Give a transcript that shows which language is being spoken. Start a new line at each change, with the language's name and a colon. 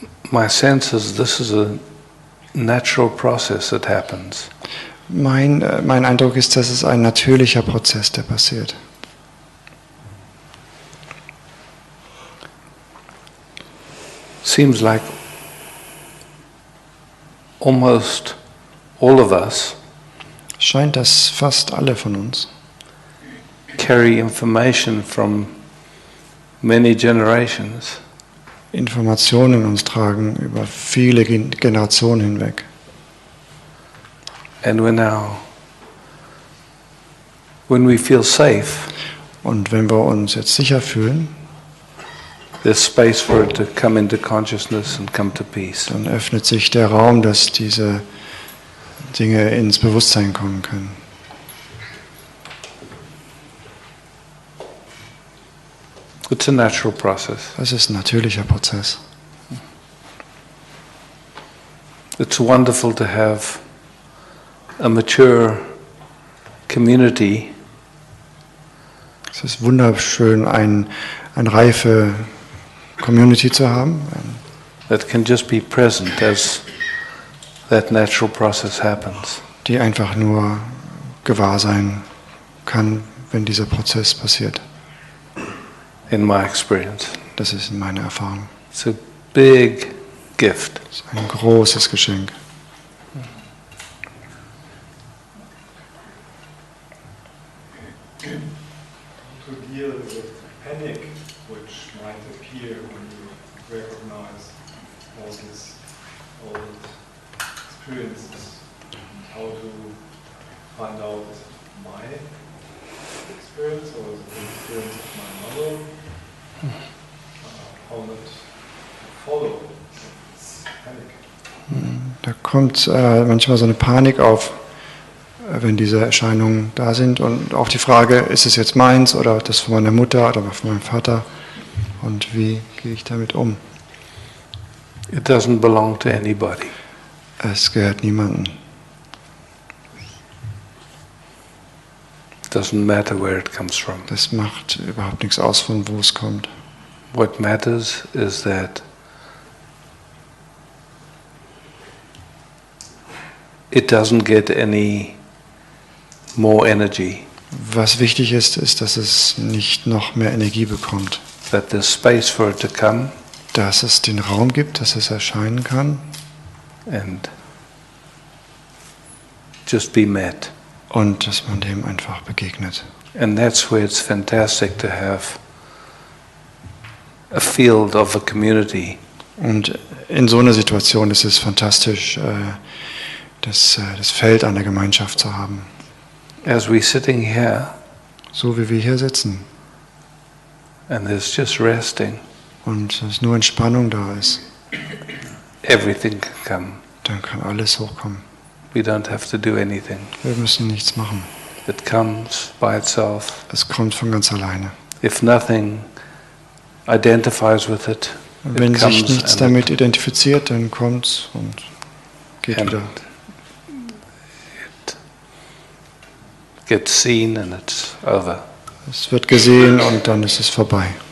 English: My sense is this is a natural process that happens.
German: Mein Eindruck ist, dass es ein natürlicher Prozess, der passiert.
English: Seems like almost all of us
German: Scheint, dass fast alle von uns
English: carry information from many generations.
German: Informationen in uns tragen über viele Generationen hinweg.
English: And when we feel safe,
German: Und wenn wir uns jetzt sicher fühlen,
English: there's space for it to come into consciousness and come to peace.
German: dann öffnet sich der Raum, dass diese Dinge ins Bewusstsein kommen können.
English: It's a natural process.
German: Das ist ein natürlicher Prozess.
English: It's wonderful to have a mature community
German: Es ist wunderschön, eine reife Community zu haben,
English: that can just be present as that natural process happens.
German: die einfach nur gewahr sein kann, wenn dieser Prozess passiert.
English: In my experience,
German: Das ist meine Erfahrung.
English: it's a big gift.
German: Das ist ein großes Geschenk.
English: To deal with panic which might appear when you recognize all these old experiences, and how to find out my experience or the experience of my mother, how not to follow this panic.
German: Da kommt manchmal so eine Panik auf, wenn diese Erscheinungen da sind. Und auch die Frage, ist es jetzt meins oder das von meiner Mutter oder von meinem Vater? Und wie gehe ich damit um?
English: It doesn't belong to anybody.
German: Es gehört niemandem.
English: It doesn't matter where it comes from.
German: Das macht überhaupt nichts aus, von wo es kommt.
English: What matters is that it doesn't get any more energy,
German: Was wichtig ist, ist, dass es nicht noch mehr Energie bekommt.
English: that there's space for it to come
German: Dass es den Raum gibt, dass es erscheinen kann
English: and just be met.
German: und dass man dem einfach begegnet.
English: And that's where it's fantastic to have a field of a community
German: Und in so einer Situation ist es fantastisch, das Feld einer Gemeinschaft zu haben.
English: as we sitting here
German: So wie wir hier sitzen
English: and there's just resting,
German: und es nur Entspannung da ist,
English: everything can come.
German: dann kann alles hochkommen.
English: We don't have to do anything.
German: Wir müssen nichts machen.
English: It comes by itself.
German: Es kommt von ganz alleine.
English: If nothing identifies with it,
German: Wenn
English: it
German: sich
English: comes
German: nichts
English: and
German: damit identifiziert, dann kommt es und geht
English: and
German: wieder.
English: it gets seen and it's over.
German: Es wird gesehen und dann ist es vorbei.